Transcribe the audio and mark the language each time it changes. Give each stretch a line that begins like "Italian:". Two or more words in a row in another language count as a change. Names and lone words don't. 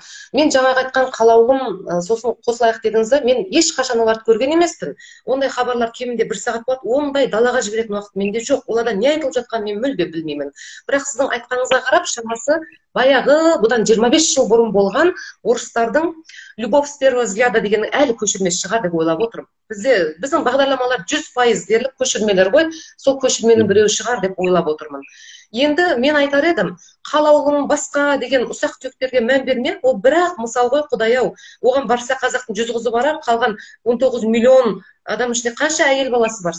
Kazakh: Мен жаңағы айтқан қалаулым, сосын қосылайық дедіңіз, мен ешқашан оларды көрген емеспін. Ондай хабарлар кемінде 1 сағат болады, ондай далаға жіберетін уақыт менде жоқ. Оларда не айтылып жатқанын мен мүлде білмеймін. Бірақ сіздің айтқаныңызға қарап, шамасы баяғы бұдан 25 жыл бұрын болған орыстардың «Любовь с первого взгляда» дегеннің әлі көшірмесі шығар деп ойлап отырмын. Біздің бағдарламалар 100% дерлік көшірмелер ғой, сол көшірменің біреуі шығар деп ойлап отырмын. Енді мен айтар едім, қалаулым басқа деген ұсақ түйектерге мән берме, ол бірақ мысал ғой, Құдай-ау, оған барса қазақтың 100 қызы барар, қалған 19 миллион адам ішінде қанша әйел баласы бар?